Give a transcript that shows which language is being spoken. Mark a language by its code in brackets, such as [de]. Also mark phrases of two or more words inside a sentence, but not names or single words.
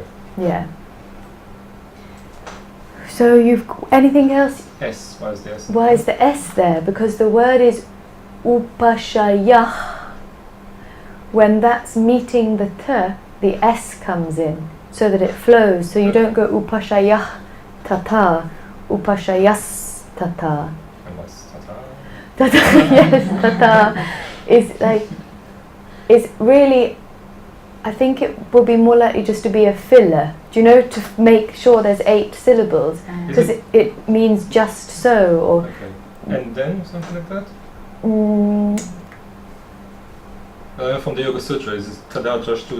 [en] Yeah. So anything else? S. Why is the S? Why is the S there? Because the word is upashaya. When that's meeting the t, the S comes in so that it flows. So you don't go [sa] उपाशय तत, उपाशयस् तत. [en] Tata, yes, tata is really, I think it will be more likely just to be a filler. Do you know, to make sure there's 8 syllables, because it means just so, or Okay. And then something like that? From the Yoga Sutra, is [sa] तदा द्रष्टुः?